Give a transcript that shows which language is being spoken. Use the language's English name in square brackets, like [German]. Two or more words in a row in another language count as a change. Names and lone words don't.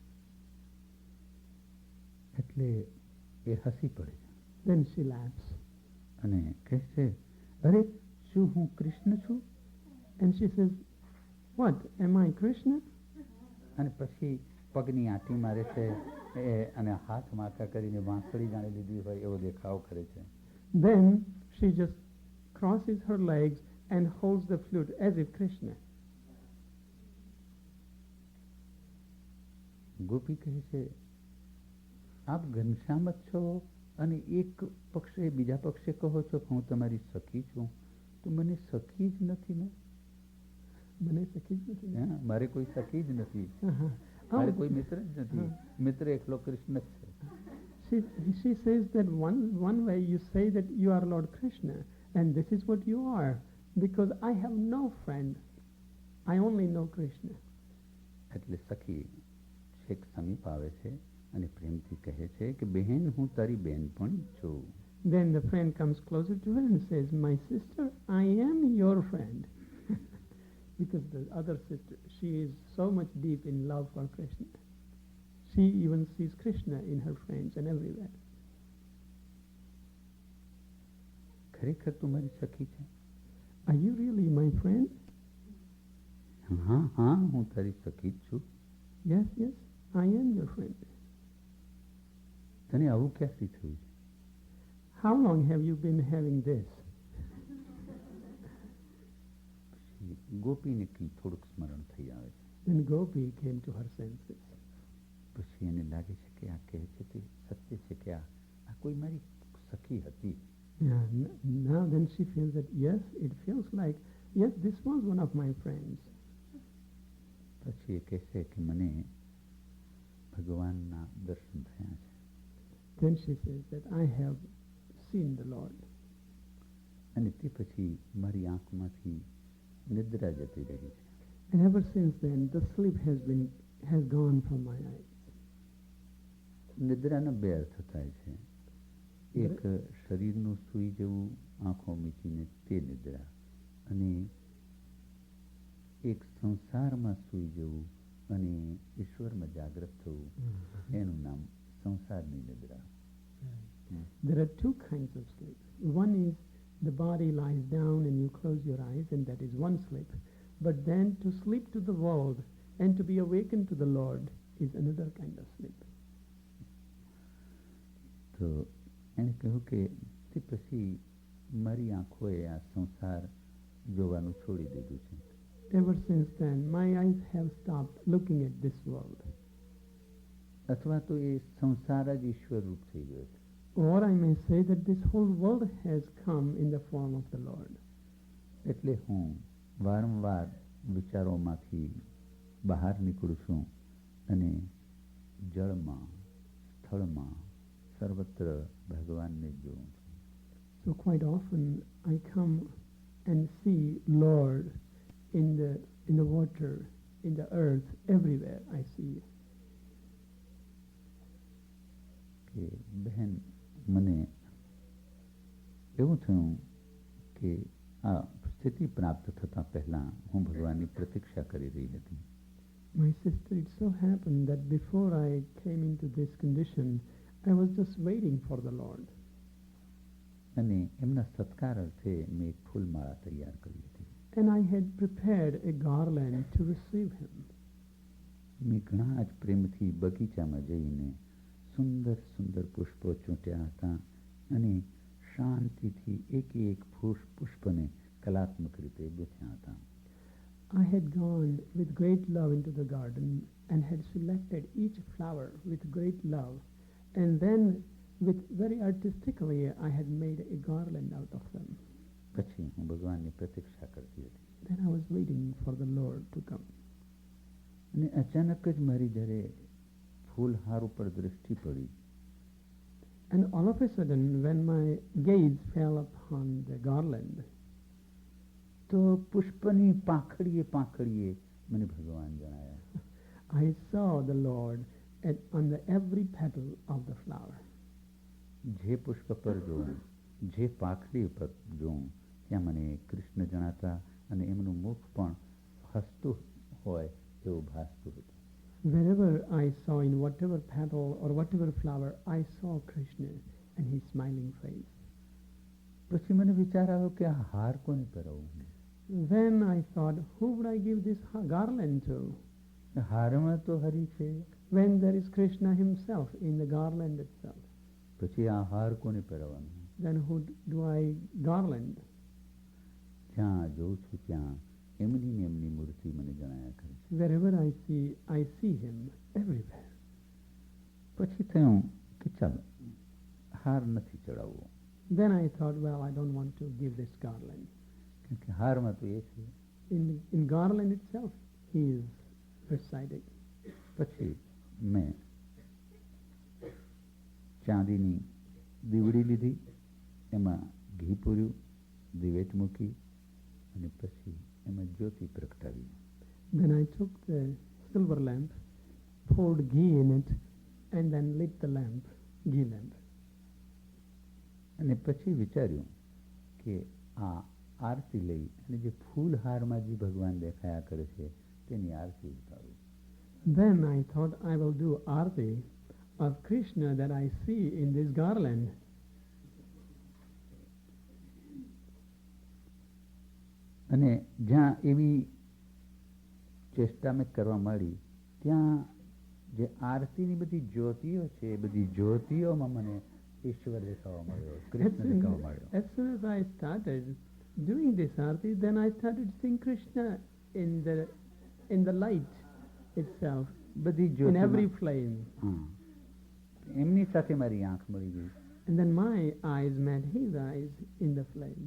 [Gujarati] એટલે એ હસી પડે છે. [English] Then she laughs. [Gujarati] અને કહે છે, અરે શું હું કૃષ્ણ છું? [English] And she says, what, am I Krishna? [Gujarati] અને પછી પગની આંટી મારે છે અને હાથ માથા કરીને વાંસળી જાણી લીધી હોય એવો દેખાવ કરે છે. [English] Then she just crosses her legs and holds the flute as if Krishna. [Gujarati] ગોપી કહે છે, આપ ઘનશ્યામ જ છો અને એક પક્ષે બીજા પક્ષે કહો છો કે હું તમારી સખી છું, તો મને સખી જ નથી ને? મને સખી જ નથી. મારે કોઈ સખી જ નથી, મારે કોઈ મિત્ર જ નથી. મિત્ર એકલો કૃષ્ણ જ છે. [English] She says that one way you say that you are Lord Krishna, and this is what you are, because I have no friend. I only know Krishna. [Gujarati] એટલે સખી છેક સમીપ આવે છે અને પ્રેમથી કહે છે કે બહેન હું તારી બહેનપણી છું. [English] Then the friend comes closer to her and says, my sister, I am your friend. Because the other sister, she is so much deep in love for Krishna. She even sees Krishna in her friends and everywhere. [Gujarati] ખરેખર તું મારી સખી છે? [English] Are you really my friend? [Gujarati] હા હા હું તારી સખી જ છું. [English] Yes, yes, I am your friend. [Gujarati] તને આવું ક્યાંથી થયું છે? [English] How long have you been having this? [Gujarati] ગોપીને થોડુંક સ્મરણ થઈ આવે છે. [English] Then Gopi came to her senses. [Gujarati] પછી એને લાગે છે કે આ કહે છે તે સત્ય છે કે આ કોઈ મારી સખી હતી. [English] Yeah, now then she feels that yes, it feels like, yes, this was one of my friends. [Gujarati] પછી એ કહેશે કે મને ભગવાનના દર્શન થયા છે. [English] Then she says that I have seen the Lord. [Gujarati] અને તે પછી મારી આંખમાંથી નિદ્રા જતી રહી છે. [English] And ever since then, the sleep has gone from my eyes. [Gujarati] નિદ્રાના બે અર્થ થાય છે. એક શરીરનું સૂઈ જવું આંખો મીચીને તે નિદ્રા, અને એક સંસારમાં સૂઈ જવું અને ઈશ્વરમાં જાગૃત થવું એનું નામ સંસારની નિદ્રા. [English] There are two kinds of sleep. One is the body lies down and you close your eyes, and that is one sleep. But then to sleep to the world and to be awakened to the Lord is another kind of sleep. [Gujarati] તો એણે કહ્યું કે તે પછી મારી આંખોએ આ સંસાર જોવાનું છોડી દીધું છે. [English] Ever since then, my eyes have stopped looking at this world. [Gujarati] અથવા તો એ સંસાર જ ઈશ્વર રૂપ થઈ ગયો છે. [English] Or I may say that this whole world has come in the form of the Lord. [Gujarati] એટલે હું વારંવાર વિચારોમાંથી બહાર નીકળું છું અને જળમાં, સ્થળમાં, સર્વત્ર ભગવાનને જોઉં છું. [English] So quite often I come and see Lord in the water, in the earth, everywhere I see. [Gujarati] કે બહેન મને એવું થયું કે આ સ્થિતિ પ્રાપ્ત થતાં પહેલાં હું ભગવાનની પ્રતીક્ષા કરી રહી હતી. [English] My sister, it so happened that before I came into this condition, I was just waiting for the Lord. [Gujarati] અને એમના સત્કાર અર્થે મેં એક ફૂલમાળા તૈયાર કરી હતી. [English] And I had prepared a garland to receive him. [Gujarati] મેં ઘણા જ પ્રેમથી બગીચામાં જઈને સુંદર સુંદર પુષ્પો ચૂંટ્યા હતા અને શાંતિથી એક પુષ્પને કલાત્મક રીતે ગૂંથ્યા હતા. [English] I had gone with great love into the garden and had selected each flower with great love, and then with very artistically I had made a garland out of them. [Gujarati] પછી હું ભગવાનની પ્રતીક્ષા કરતી હતી. [English] Then I was waiting for the Lord to come. [Gujarati] અને અચાનક જ મારી જ્યારે ફૂલહાર ઉપર દૃષ્ટિ પડી, [English] And all of a sudden, when my gaze fell upon the garland, [Gujarati] તો પુષ્પની પાંખડીએ પાંખડીએ મને ભગવાન જણાયા. [English] I saw the Lord on every petal of the flower. [Gujarati] જે પુષ્પ પર જોઉં, જે પાંખડી ઉપર જોઉં, ત્યાં મને કૃષ્ણ જણાતા અને એમનું મુખ પણ હસતું હોય એવું ભાસતું હતું. [English] Wherever I saw, in whatever petal or whatever flower, I saw Krishna and his smiling face. [Gujarati] પછી મને વિચાર આવ્યો કે આ હાર કોને પહેરાવું? [English] Then I thought, who would I give this garland to? [Gujarati] હારમાં તો હરિ છે. [English] When there is Krishna himself in the garland itself. [Gujarati] પછી આ હાર કોને પહેરાવાનો? [English] Then who do I garland? [Gujarati] જ્યાં જોઉં છું ત્યાં એમની ને એમની મૂર્તિ મને જણાયા કરે છે. [English] Wherever I see him everywhere. [Gujarati] પછી થયું કે ચાલો હાર નથી ચડાવવો. [English] Then I thought, well, I don't want to give this garland. [Gujarati] કેમકે હારમાં તો એ છે. [English] In garland itself, he is residing. [Gujarati] પછી મેં ચાંદીની દીવડી લીધી, એમાં ઘી પૂર્યું, દિવેટ મૂકી અને પછી એમાં જ્યોતિ પ્રગટાવી. [English] Then I took the silver lamp, poured ghee in it, and then lit the lamp, ghee lamp. [Gujarati] અને પછી વિચાર્યું કે આ આરતી લઈ અને જે ફૂલહારમાં જે ભગવાન દેખાયા કરે છે તેની આરતી ઉતારું. [English] Then I thought I will do arti of Krishna that I see in this garland. [Gujarati] અને જ્યાં એવી ચેષ્ટા મેં કરવા માંડી, ત્યાં જે આરતીની બધી જ્યોતિઓ છે એ બધી જ્યોતિઓમાં મને ઈશ્વર દેખાવા મળ્યો, કૃષ્ણ દેખાવા મળ્યો. [English] As soon as I started doing this arti, then I started seeing Krishna in the light itself, [Gujarati] બધી [English] in [Gujarati] જ્યોતિ [English] every flame. [Gujarati] એમની સાથે મારી આંખ મળી ગઈ. [English] And then my eyes met his eyes in the flame.